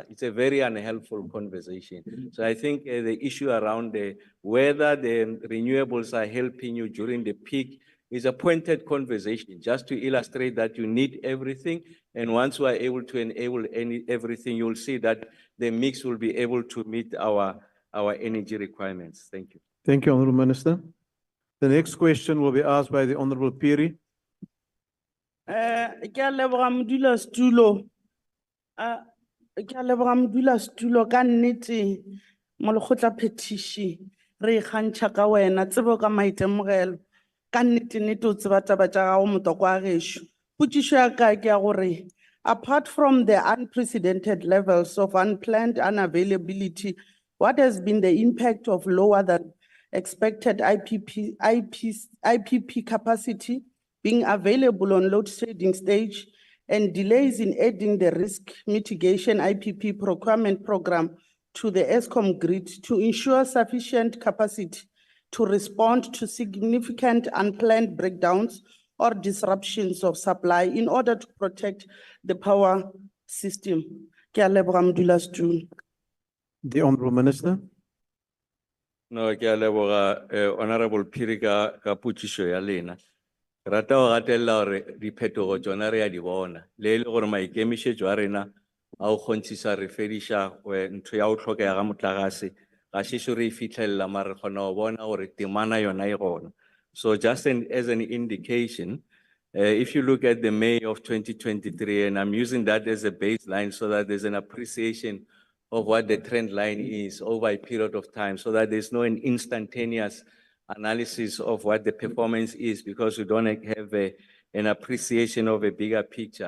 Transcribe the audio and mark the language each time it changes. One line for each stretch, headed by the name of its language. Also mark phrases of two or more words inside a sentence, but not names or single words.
English: It's a very unhelpful conversation. So I think the issue around whether the renewables are helping you during the peak is a pointed conversation, just to illustrate that you need everything. And once we are able to enable everything, you'll see that the mix will be able to meet our energy requirements. Thank you. Thank you, Honorable Minister. The next question will be asked by the Honorable Piri.
Northern Sotho: Ke a leboga modulasetulo. Ke a leboga modulasetulo ka nnete mo lekgotla phetiši re ikgantšha ka wena tsebo ka maitemogelo ka nnete o tseba taba tša gago motoko wa gešo. Potšišo ya ka ke ya gore
English: apart from the unprecedented levels of unplanned unavailability, what has been the impact of lower than expected IPP capacity being available on load shedding stage and delays in adding the risk mitigation IPP procurement program to the ESCOM grid to ensure sufficient capacity to respond to significant unplanned breakdowns or disruptions of supply in order to protect the power system?
Northern Sotho: Ke a leboga modulasetulo.
English: The Honorable Minister. No,
Northern Sotho: ke a leboga Honorable Piri ka potšišo ya lena. Rata go gatelela gore diphetogo tsona re a di bona. Le gore maikemišetšo a rena a go kgontšhisa re fediša ntho ya go tlhokega ga motlakase ga šešo re e fitlhelela mare re kgona go bona gore temana yona e gona.
English: So just as an indication, if you look at the May of 2023, and I'm using that as a baseline so that there's an appreciation of what the trend line is over a period of time, so that there's no instantaneous analysis of what the performance is, because we don't have an appreciation of a bigger picture.